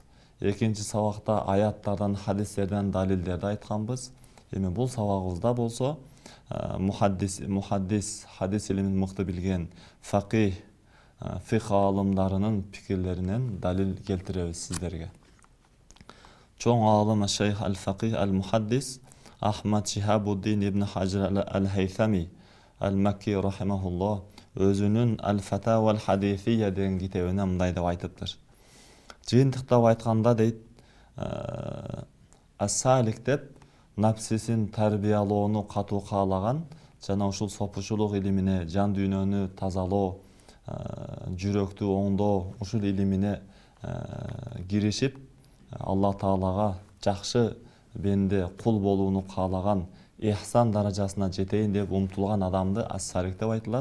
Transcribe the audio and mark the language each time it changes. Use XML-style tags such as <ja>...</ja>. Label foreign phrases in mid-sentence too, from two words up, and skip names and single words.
<ky>Экинчи сабакта аяттардан, хадистерден далилдерди айтканбыз. Эми бул сабагыбызда болсо мухаддис, хадис илимин мыкты билген факih, фикх аалымдарынын пикирлеринен далил келтиребиз сиздерге. Чоң аалым шейх ал-факih ал-мухаддис Ахмад Шихабуддин ибн Хаджар ал-Хайсами al-Makki rahimahullah өзүнүн al-Fatawa al-Hadithiyya деген китебине мындай деп айтыптыр. Жыйынтыктап айтканда дейт, ас-салик деп напсисин тарбиялоону катуу каалаган жана ушул сопучулук илимине, жан дүйнөнү тазалоо, жүрөктү оңдоо, ушул илимине киришип Аллах Таалага жакшы бенде кул болууну каалаган, ихсан даражасына жетейин деп умтулган адамды ас-салик деп айтылат.</ky>